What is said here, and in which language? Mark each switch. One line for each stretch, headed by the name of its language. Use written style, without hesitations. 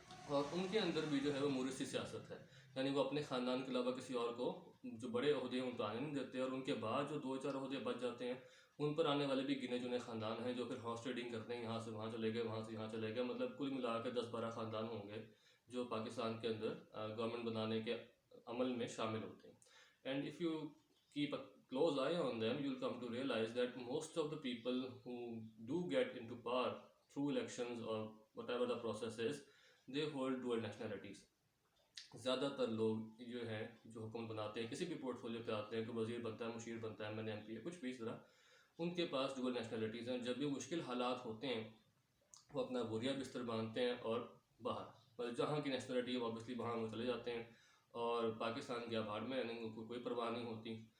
Hindi: और उनके अंदर भी जो है वो मुरिसी सियासत है, यानी वो अपने ख़ानदान के अलावा किसी और को जो बड़े ओहदे हैं उन पर आने नहीं देते, और उनके बाद जो 2-4 ओहदे बच जाते हैं उन पर आने वाले भी गिने चुने ख़ानदान हैं जो फिर हॉर्स ट्रेडिंग करते हैं, यहाँ से वहाँ चले गए, वहाँ से यहाँ चले गए। मतलब कुल मिला कर 10-12 ख़ानदान होंगे जो पाकिस्तान के अंदर गवर्नमेंट बनाने के अमल में शामिल होते हैं।
English: And if you keep a close eye on them, you'll come to realize that most of the people who do get into power through elections or whatever the process is, they hold dual nationalities.
Hindi: ज़्यादातर लोग जो हैं जो हुकूमत बनाते हैं, किसी भी पोर्टफोलियो पे आते हैं, कोई वज़ीर बनता है, मुशीर बनता है, MNA MP है, कुछ भी इस तरह, उनके पास डुअल नेशनलिटीज़ हैं। जब भी मुश्किल हालात होते हैं वो अपना बोरिया बिस्तर बांधते हैं और बाहर, मतलब जहाँ की नेशनलिटी है ऑब्वियसली वहाँ वो चले जाते हैं, और पाकिस्तान के आबाद में रहने को कोई परवाह नहीं होती।